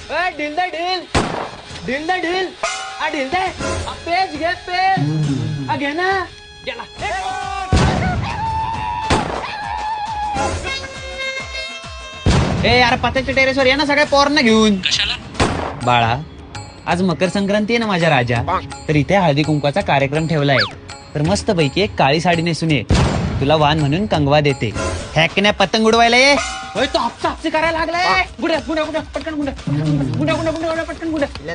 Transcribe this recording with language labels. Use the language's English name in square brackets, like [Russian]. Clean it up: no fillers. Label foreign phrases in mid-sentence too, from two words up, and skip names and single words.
[Marathi] ढील दे ढील ढील दे ढील ढील दे पेज घे पेज घे ना गेला ए यार पत्त्याच्या टेरेसवर या ना सगळ्या पोरांना घेऊन कशाला? बाळा आज मकर संक्रांती आहे ना माझ्या राजा तर इथे हळदी कुंकवाचा कार्यक्रम ठेवलाय तर मस्त पैकी एक काळी साडी नेसून ये तुला वाण म्हणून कंगवा देते हॅकण्या पतंग उडवायला ये तो हापसे करायला लागलाय गुड्या गुड्या गुड्या पटकन गुड्या गुड्या गुड्या गुड्या पटकन गुड्या